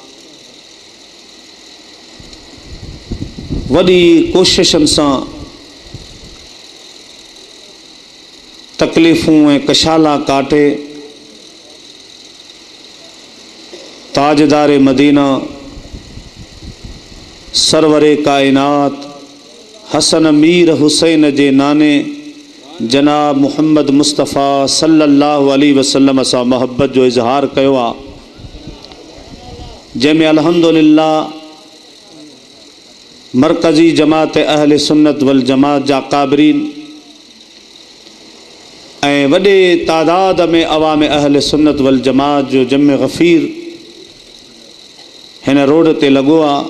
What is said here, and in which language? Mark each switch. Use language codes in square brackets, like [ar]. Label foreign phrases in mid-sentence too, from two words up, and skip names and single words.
[sd] वॾी कोशिशनि सां तकलीफ़ूं ऐं कशाला काटे ताजदार मदीना सरवरे कायनात हसन मीर हुसैन जे नाने जनाब मुहम्मद मुस्तफ़ा सल्लल्लाहु अलैहि वसल्लम सां मोहब्बत जो इज़हार कयो आहे, जंहिंमें अल्हम्दुलिल्लाह मरकज़ी जमात अहले सुन्नत वल जमात जा काबरीन ऐं वॾे तादाद में अवाम अहले सुन्नत वल जमात जो जम गफ़ीर हिन रोड ते लॻो आहे।